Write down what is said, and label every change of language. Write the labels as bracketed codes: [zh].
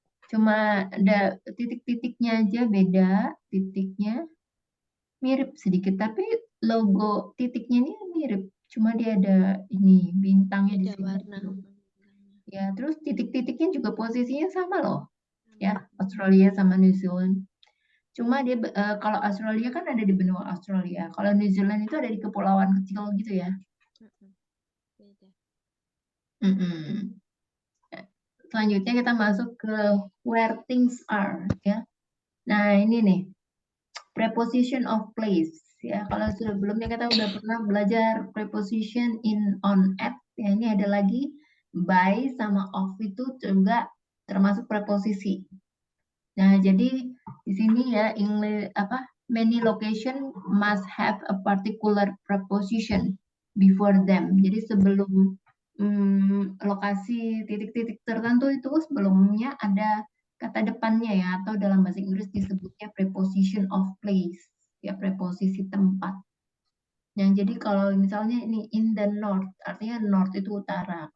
[id] Cuma ada titik-titiknya aja beda, titiknya mirip sedikit, tapi logo titiknya ini mirip, cuma dia ada ini bintangnya di Beda sini warna. gitu. Ya, terus titik-titiknya juga posisinya sama loh. Ya, Australia sama New Zealand. Cuma dia kalau Australia kan ada di benua Australia. Kalau New Zealand itu ada di kepulauan kecil gitu ya. Beda. Mm-mm. Selanjutnya kita masuk ke [en] where things are [id] ya. Nah, ini nih preposition of place ya. Kalau sebelumnya kita udah pernah belajar preposition in, on, at ya, ini ada lagi by sama of itu juga termasuk preposisi. Nah, jadi di sini ya [en] many location must have a particular preposition before them. [id] Jadi sebelum lokasi titik-titik tertentu itu sebelumnya ada kata depannya ya, atau dalam bahasa Inggris disebutnya preposition of place, ya preposisi tempat. Nah, jadi kalau misalnya ini [en] in the north, [id] artinya north itu utara.